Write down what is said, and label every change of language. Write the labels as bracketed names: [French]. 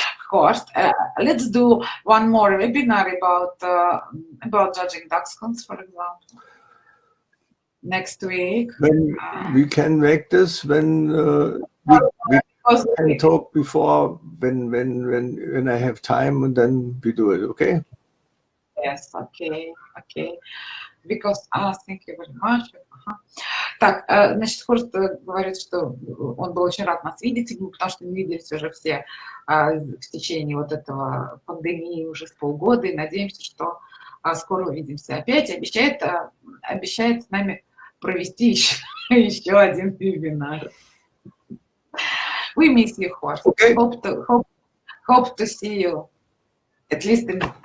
[English] Horst, let's do one more webinar about judging dachshunds, for example, next week. When we can make this, when we can talk before, when I have time, and then we do it. Okay? Yes. Okay. Because thank you very much. [Russian] Так, значит, Хорст говорит, что он был очень рад нас видеть, потому что мы виделись уже все в течение вот этого пандемии уже с полгода, и надеемся, что скоро увидимся опять. Обещает с нами провести еще один вебинар. [English] We miss you, Horst. Okay. Hope to see you at least in.